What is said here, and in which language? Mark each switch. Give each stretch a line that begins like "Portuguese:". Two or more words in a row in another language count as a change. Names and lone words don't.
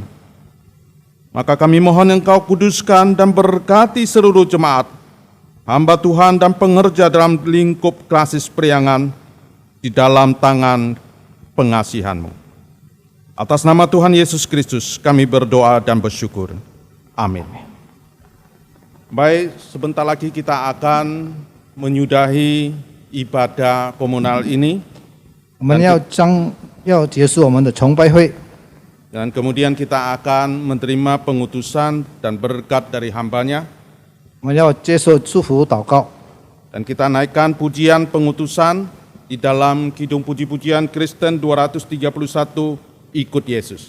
Indonesian: Maka kami mohon Engkau kuduskan dan berkati seluruh jemaat, hamba Tuhan dan pengerja dalam lingkup klasis priangan di dalam tangan pengasihan-Mu. Atas nama Tuhan Yesus Kristus kami berdoa dan bersyukur. Amin. Baik, sebentar lagi kita akan menyudahi ibadah komunal ini.
Chinese: 我们要结束我们的崇拜会。
Indonesian: Dan kemudian kita akan menerima pengutusan dan berkat dari hamba-Nya.
Chinese: 我们要接受祝福祷告。
Indonesian: Dan kita naikkan pujian pengutusan di dalam Kidung Puji-pujian Kristen 231, Ikut Yesus.